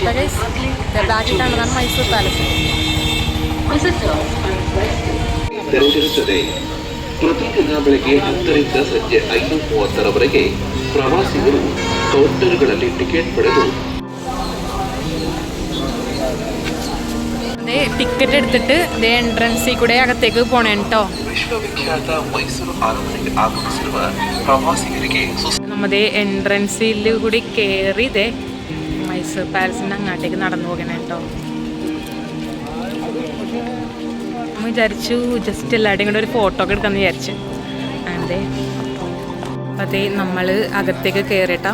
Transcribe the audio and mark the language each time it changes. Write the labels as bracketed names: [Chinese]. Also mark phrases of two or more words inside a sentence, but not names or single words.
[Malayalam] ബാക്കിട്ടാണ് മൈസൂർ പാലസ്. [Kannada] ಪ್ರತಿದಿನ ಬೆಳಗ್ಗೆ 10ರಿಂದ ಸಂಜೆ 5:30ರವರೆಗೆ ಪ್ರವಾಸಿಗರು ಕೌಂಟರ್ಗಳಲ್ಲಿ ಟಿಕೆಟ್ ಪಡೆದು [Malayalam] ടിക്കറ്റ് എടുത്തിട്ട് എൻട്രൻസിൽ കൂടെ അകത്തേക്ക് പോണേ കേട്ടോ. [Kannada] ವಿಶ್ವವಿಖ್ಯಾತ ಮೈಸೂರು ಅರಮನೆಗೆ ಆಗಮಿಸಿರುವ ಪ್ರವಾಸಿಗರಿಗೆ [Malayalam] നമ്മുടെ എൻട്രൻസിൽ കൂടി കയറി മൈസൂർ പാലസിന്റെ അങ്ങോട്ടേക്ക് നടന്നു പോകണേ കേട്ടോ. വിചാരിച്ചു ജസ്റ്റ് എല്ലാവരുടെയും കൂടെ ഒരു ഫോട്ടോ ഒക്കെ എടുക്കാമെന്ന് വിചാരിച്ചു. അതെ അതേ നമ്മൾ അകത്തേക്ക് കയറിയിട്ടാ.